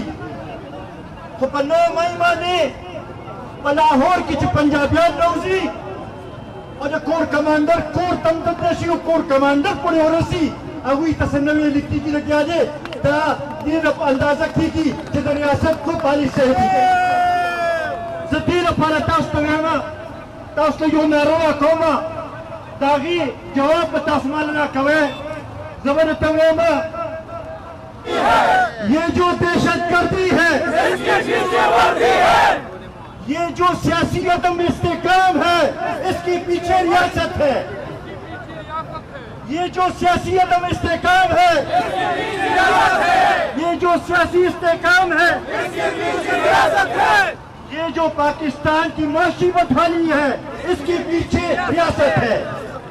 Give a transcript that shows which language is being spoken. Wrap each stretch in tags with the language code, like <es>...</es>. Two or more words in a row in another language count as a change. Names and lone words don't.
<ps>خو په 9 مای باندې په لاهور کې چې پنجابیان راوځي او د</ps> <en>کور کمانډر</en> <ps>کور تم دلته شي او</ps> <en>کور کمانډر</en> <ps>پورې ورسي هغوی ته څه نه ویل کېږي لګیا دی دا دې اندازه کېږي چې د ریاست کو پالیسي دی زه دې لپاره تاسو ته وایم تاسو ته یو ناروا کوم د هغې جواب به تاسو ماله راکوئ زه به درته وایم</ps> <ur>یہ جو دہشتگردی ہے یہ جو سیاسی عدم استحکام ہے اسکے پیچھے ریاست ہے یہ جو سیاسی عدم استحکام ہے یہ جو سیاسی استحکام ہے یہ جو پاکستان کی معاشی بدحالی ہے اسکے پیچھے ریاست ہے</ur>